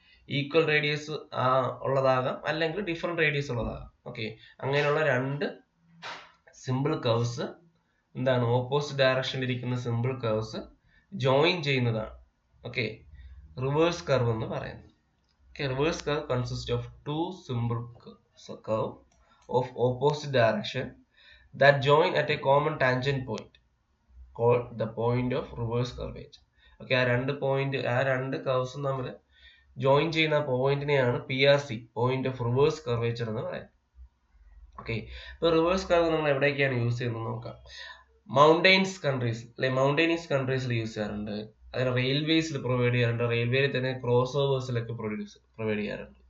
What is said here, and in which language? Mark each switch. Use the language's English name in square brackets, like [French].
[Malayalam] Equal radius ഉള്ളതാകാം, അല്ലെങ്കിൽ different radius ഉള്ളതാകാം. Okay, അങ്ങനെയുള്ള രണ്ട് സിമ്പിൾ കർവ്സ് എന്താണ്? ഓപ്പോസിറ്റ് ഡയറക്ഷനിൽ ഇരിക്കുന്ന സിമ്പിൾ കർവ്സ് ജോയിൻ ചെയ്യുന്നതാണ് ഓക്കെ റിവേഴ്സ് കർവ് എന്ന് പറയുന്നത്. [English] Okay, reverse curve consists of two simple curve of opposite direction that join at a common tangent point called the point of reverse curvature. [Malayalam] Okay, ആ രണ്ട് കർവ്സും തമ്മിൽ join ചെയ്യുന്ന പോയിന്റിനെയാണ് PRC, point of reverse curvature എന്ന് പറയുന്നത്. Okay, ഇപ്പൊ reverse curve നമ്മൾ എവിടേക്കാണ് use ചെയ്യുന്നത് നോക്കാം. മൗണ്ടെയിൻസ് കൺട്രീസ് അല്ലെ, മൗണ്ടെയിനീസ് കൺട്രീസിൽ യൂസ് ചെയ്യാറുണ്ട്. അതിന് റെയിൽവേസിൽ പ്രൊവൈഡ് ചെയ്യാറുണ്ട്. റെയിൽവേയിൽ തന്നെ ക്രോസ് ഓവേഴ്സിലൊക്കെ പ്രൊവൈഡ് ചെയ്യാറുണ്ട്.